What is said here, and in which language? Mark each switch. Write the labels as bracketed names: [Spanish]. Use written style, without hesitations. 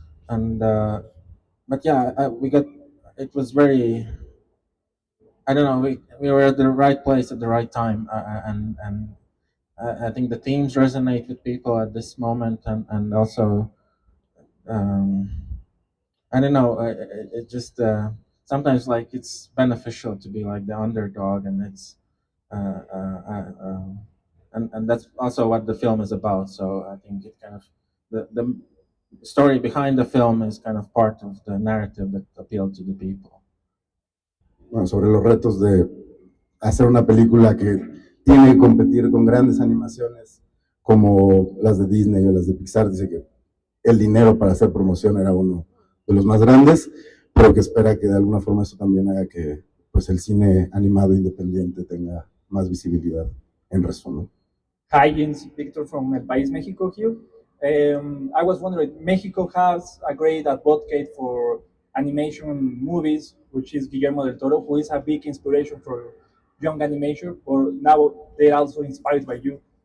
[English] And but yeah, we got, it was very, I don't know, we were at the right place at the right time, and I think the themes resonate with people at this moment, and also um, I don't know, it just sometimes like it's beneficial to be like the underdog, and it's uh, uh, uh, um, and that's also what the film is about. So I think it kind of, the story behind the film is kind of part of the narrative that appealed to the people. [Spanish] Bueno, sobre los retos de hacer una película que tiene que competir con grandes animaciones como las de Disney o las de Pixar. Dice que el dinero para hacer promoción era uno de los más grandes, pero que espera que de alguna forma eso también haga que pues el cine animado independiente tenga más visibilidad en resumen. [English] Hi, Gints, Victor from El País, Mexico here. I was wondering, Mexico has a great advocate for animation movies, which is Guillermo del Toro, who is a big inspiration for young animation, or now they're also inspired by you.